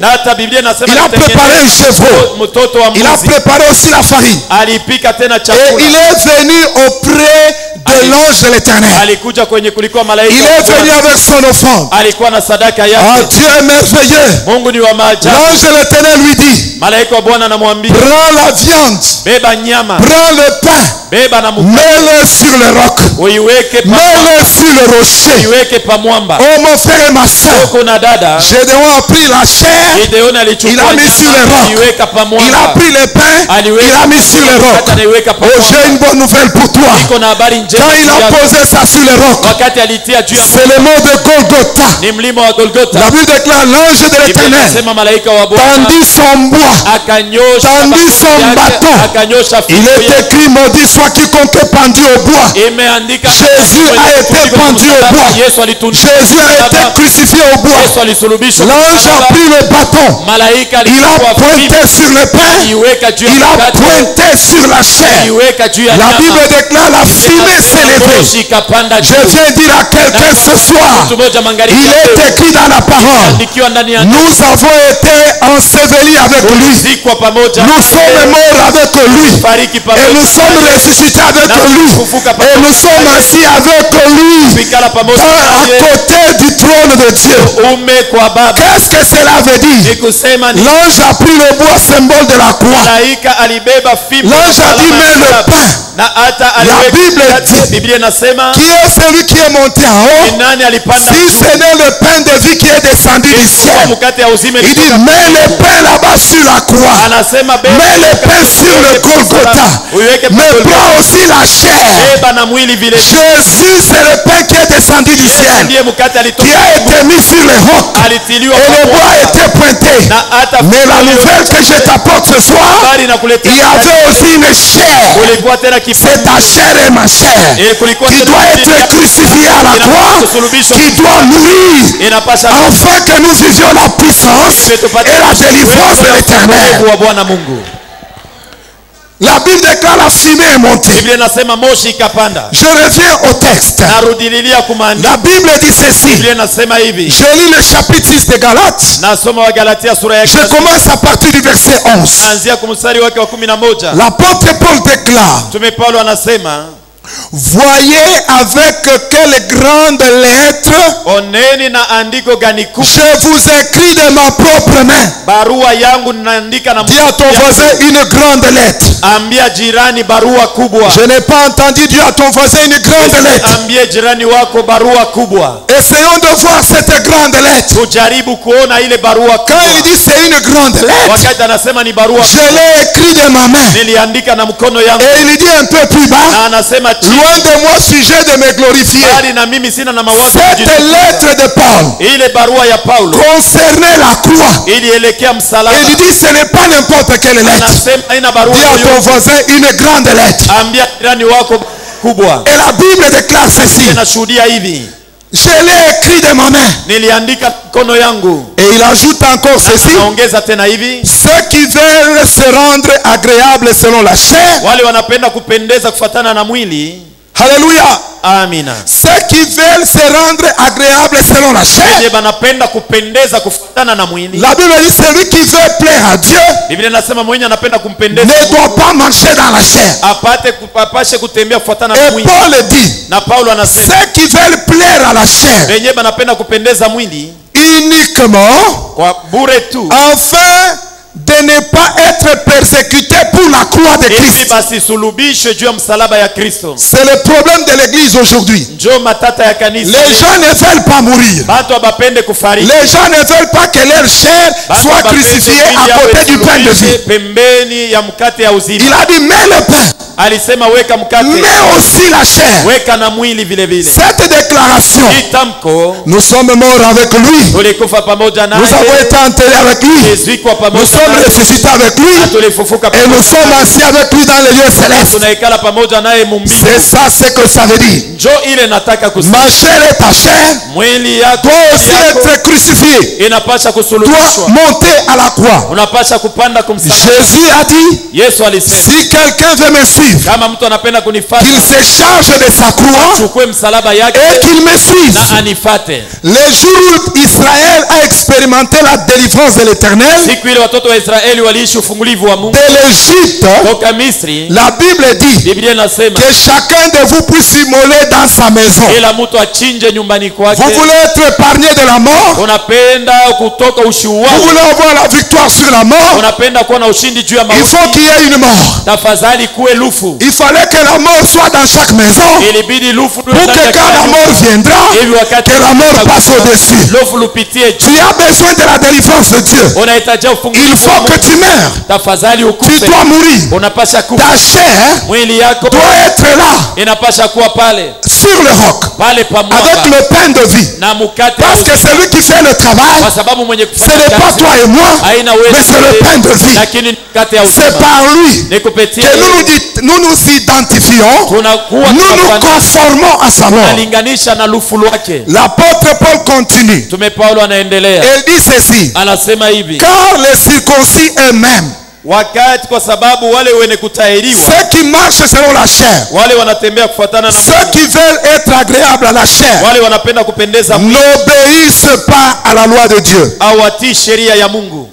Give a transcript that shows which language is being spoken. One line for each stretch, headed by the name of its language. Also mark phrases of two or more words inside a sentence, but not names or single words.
Swahili: Na hata Biblia inasema
French: Il a préparé un chevreau.
Swahili: mtoto wa
French: Il a
Swahili: mbuzi.
French: préparé aussi la farine.
Swahili: Alipika tena
French: Et
Swahili: chakula.
French: il est venu auprès de l'ange de l'Éternel.
Swahili: alikuja kwenye kulikuwa malaika
French: Il est venu avec son offrande.
Swahili: alikuwa na sadaka Ah, yake.
French: Dieu est merveilleux.
Swahili: Mungu ni wa maajabu.
French: L'ange de l'Éternel lui dit,
Swahili: Malaika wa Bwana anamwambia,
French: prends la viande,
Swahili: beba nyama,
French: prends le pain,
Swahili: beba na mkate,
French: mets-le sur le roc,
Swahili: uiweke pa
French: mets-le sur le rocher.
Swahili: uiweke pa mwamba.
French: Oh mon frère et ma soeur,
Swahili: Kuna dada
French: Gédéon a pris la chair,
Swahili: Gideoni
French: il a
Swahili: alichukua
French: mis sur le
Swahili: nyama,
French: roc.
Swahili: aliweka pa
French: Il a
Swahili: mwamba.
French: pris le pain, il a mis sur le roc.
Swahili: Aliweka pa
French: Oh, j'ai
Swahili: mwamba.
French: une bonne nouvelle pour toi.
Swahili: Iko na habari njema.
French: Quand il a posé ça sur le roc,
Swahili: Wakati alitia juu ya
French: c'est le mot de Golgotha.
Swahili: ni mlima wa Golgotha.
French: La Bible déclare l'ange de l'Éternel
Swahili: Sema malaika wa Bwana
French: tendit son bois,
Swahili: akanyosha
French: tendit son bâton.
Swahili: akanyosha
French: Il
Swahili: fimbo
French: est
Swahili: yake.
French: écrit, maudit soit quiconque est pendu au bois.
Swahili: Imeandika
French: Jésus a été pendu au bois.
Swahili: Yesu alitundikwa
French: Jésus a été crucifié au bois.
Swahili: Yesu alisulubishwa.
French: L'ange a pris le bâton.
Swahili: Malaika
French: Il a pointé sur le pain.
Swahili: aliweka juu ya
French: Il a
Swahili: mkate,
French: pointé sur la chair.
Swahili: aliweka juu ya
French: La
Swahili: nyama.
French: Bible déclare la fumée s'est levée.
Swahili: Moshi ikapanda
French: Je
Swahili: juu.
French: viens dire à quelqu'un ce soir,
Swahili: Mtu mmoja magharibi
French: il
Swahili: ya
French: est
Swahili: leo,
French: écrit dans la parole,
Swahili: ikiwa ndani ya
French: nous avons été ensevelis avec lui.
Swahili: zikwa pamoja,
French: Nous sommes morts avec lui.
Swahili: fariki pamoja,
French: Et nous sommes ressuscités avec lui. Et nous sommes assis avec lui
Swahili: kuikala pamoja
French: à côté du trône de Dieu.
Swahili: ume kwa baba.
French: Qu'est-ce que cela veut dire?
Swahili: Ni kusema ni
French: L'ange a pris le bois symbole de la croix.
Swahili: malaika alibeba fimbo
French: L'ange a dit, mais le pain,
Swahili: na hata
French: Bible
Swahili: aliweka
French: dit,
Swahili: Biblia inasema
French: qui est celui qui est monté en
Swahili: ni
French: haut?
Swahili: nani alipanda
French: Si ce n'est le pain de vie qui est descendu du ciel.
Swahili: mkate ya uzima.
French: Il dit, mets le pain là-bas sur la croix.
Swahili: Anasema
French: Mets le pain sur le Golgotha.
Swahili: uiweke
French: Mais prends aussi la chair.
Swahili: beba na mwili vile
French: Jésus, c'est le pain qui est descendu du ciel,
Swahili: ndiye mkate
French: qui
Swahili: alitoka
French: a été mis sur le roc.
Swahili: alitiliwa
French: Et le bois a été pointé.
Swahili: na hata
French: Mais la nouvelle que je t'apporte ce soir,
Swahili: habari na kuletea
French: il y avait aussi une chair.
Swahili: kulikuwa tena
French: C'est ta chair et ma chair
Swahili: kulikuwa
French: qui doit être crucifiée à la croix, qui doit mourir,
Swahili: inapasha
French: afin que nous vivions la puissance et la délivrance de l'Éternel.
Swahili: wa Bwana Mungu.
French: La Bible déclare la fumée est montée.
Swahili: Biblia inasema moshi ikapanda.
French: Je reviens au texte.
Swahili: Narudililia kumaandiko.
French: La Bible dit ceci.
Swahili: Biblia inasema hivi.
French: Je lis le chapitre 6 de Galates.
Swahili: Nasoma wa Galatia sura ya
French: Je commence à partir du verset 11.
Swahili: naanzia kumstari wake wa 11.
French: L'apôtre Paul déclare,
Swahili: Mtume Paulo anasema,
French: voyez avec quelle grande lettre
Swahili: oneni na andiko gani kubwa,
French: je vous écris de ma propre main.
Swahili: barua yangu ninaandika na
French: Dis à ton voisin une grande lettre.
Swahili: ambia jirani barua kubwa.
French: Je n'ai pas entendu dire à ton voisin une grande lettre.
Swahili: Ambie jirani wako barua kubwa.
French: Essayons de voir cette grande lettre.
Swahili: Tujaribu kuona ile barua
French: Quand
Swahili: kubwa.
French: il dit c'est une grande lettre,
Swahili: Wakati anasema ni barua
French: je l'ai écrit de ma main.
Swahili: niliandika na mkono yangu.
French: Et il dit un peu plus bas,
Swahili: Na anasema
French: loin de moi sujet de me glorifier.
Swahili: bali na mimi sina na mawazo
French: Cette lettre de Paul
Swahili: ile barua ya Paulo
French: concernait la croix.
Swahili: ilielekea msalaba.
French: Et il dit ce n'est pas n'importe quelle lettre.
Swahili: Anasema ina barua
French: Dis à ton
Swahili: yoyote.
French: voisin une grande lettre.
Swahili: Ambia jirani wako kubwa.
French: Et la Bible déclare ceci.
Swahili: Nashuhudia hivi,
French: Je l'ai écrit de ma main.
Swahili: niliandika mkono yangu.
French: Et il ajoute encore ceci.
Swahili: Naongeza tena hivi,
French: Ceux qui veulent se rendre agréables selon la chair.
Swahili: wale wanapenda kupendeza kufatana na mwili.
French: Alléluia.
Swahili: Amina.
French: Ceux qui veulent se rendre agréables selon la chair.
Swahili: Wenye banapenda kupendeza kufatana na mwili.
French: La Bible dit celui qui veut plaire à Dieu
Swahili: Biblia inasema mwenye anapenda kumpendeza
French: ne doit pas marcher dans la chair.
Swahili: apashe kutembea kufatana na
French: Et
Swahili: mwili.
French: Paul dit
Swahili: Na Paulo anasema
French: ceux qui veulent plaire à la chair
Swahili: wenye banapenda kupendeza mwili
French: uniquement
Swahili: kwa bure tu,
French: afin de ne pas être persécuté pour la croix de
Swahili: ili
French: Christ.
Swahili: basisulubishwe juu ya msalaba ya Kristo.
French: C'est le problème de l'église aujourd'hui.
Swahili: Njo matata ya kanisa.
French: Les gens ne veulent pas mourir.
Swahili: Batu abapende kufariki.
French: Les gens ne veulent pas que leur chair soit crucifiée à côté du pain de vie.
Swahili: pembeni ya mkate ya uzima.
French: Il a dit mets le pain,
Swahili: Alisema weka mkate,
French: mets aussi la chair.
Swahili: weka na mwili vile vile.
French: Cette déclaration,
Swahili: Itamko,
French: nous sommes morts avec lui.
Swahili: tulikufa pamoja
French: Nous avons
Swahili: naye,
French: été enterrés avec lui.
Swahili: tulizikwa
French: Nous
Swahili: pamoja
French: sommes
Swahili: naye,
French: ressuscités avec lui.
Swahili: na tulifufuka
French: Et nous
Swahili: pamoja
French: sommes
Swahili: naye.
French: assis avec lui dans les lieux célestes.
Swahili: Tunaikala pamoja naye mumbingu.
French: C'est ça ce que ça veut dire.
Swahili: Njo ile nataka kusema,
French: Ma chair et ta chair
Swahili: mwili yako
French: doit aussi être crucifiée,
Swahili: inapasha
French: doit
Swahili: kusulubishwa,
French: monter à la croix.
Swahili: unapasha kupanda kumsalaba.
French: Jésus a dit,
Swahili: Yesu alisema,
French: si quelqu'un veut me suivre, suive,
Swahili: kama mtu anapenda kunifuata,
French: qu'il se charge de sa croix
Swahili: chukue msalaba yake
French: et qu'il me suive.
Swahili: na anifate.
French: Le jour où Israël a expérimenté la délivrance de l'Éternel
Swahili: Siku ile watoto wa Israeli waliishi ufungulivu wa Mungu
French: de l'Égypte,
Swahili: toka Misri,
French: la Bible dit
Swahili: Biblia inasema
French: que chacun de vous puisse immoler dans sa maison.
Swahili: kila mtu achinje nyumbani kwake.
French: Vous voulez être épargné de la mort?
Swahili: Unapenda kutoka
French: Vous
Swahili: ushuhuda,
French: voulez avoir la victoire sur la mort?
Swahili: unapenda kuwa na ushindi juu ya
French: Il faut
Swahili: mauti,
French: qu'il y ait une mort.
Swahili: tafadhali kuwe lufu.
French: Il fallait que la mort soit dans chaque maison
Swahili: Ilibidi lufu
French: pour que quand la mort viendra,
Swahili: hivi wakati
French: que la mort passe au-dessus.
Swahili: lufu lupitie
French: Tu
Swahili: juu.
French: as besoin de la délivrance de Dieu.
Swahili: Unahitaji
French: Il
Swahili: ufungulivu wa
French: faut que
Swahili: Mungu.
French: tu meurs.
Swahili: Tafadhali
French: Tu
Swahili: ukufe,
French: dois mourir.
Swahili: unapasha kufa.
French: Ta chair
Swahili: Mwili yako
French: doit être là,
Swahili: inapasha kuwa pale
French: sur le roc,
Swahili: pale
French: avec
Swahili: pamoja
French: le pain de vie.
Swahili: na mkate,
French: Parce que celui qui fait le travail,
Swahili: kwa sababu mwenye
French: ce
Swahili: kufanya
French: n'est pas
Swahili: kazi
French: toi et moi,
Swahili: haina
French: mais c'est le pain de vie.
Swahili: lakini mkate ya
French: C'est
Swahili: uzima.
French: par lui
Swahili: Ni kupitia
French: que nous nous identifions,
Swahili: tunakuwa
French: nous nous conformons à sa mort.
Swahili: tunalinganisha na lufu lwake.
French: L'apôtre Paul continue.
Swahili: Mtume Paulo anaendelea,
French: Il dit ceci:
Swahili: anasema hivi,
French: car les circoncis eux-mêmes,
Swahili: wakati kwa sababu wale wenye kutahiriwa,
French: ceux qui marchent selon la chair,
Swahili: wale wanatembea kufuatana na
French: ceux
Swahili: Mungu,
French: qui veulent être agréables à la chair,
Swahili: wale wanapenda kupendeza Mungu,
French: n'obéissent pas à la loi de Dieu.
Swahili: hawatii sheria ya Mungu.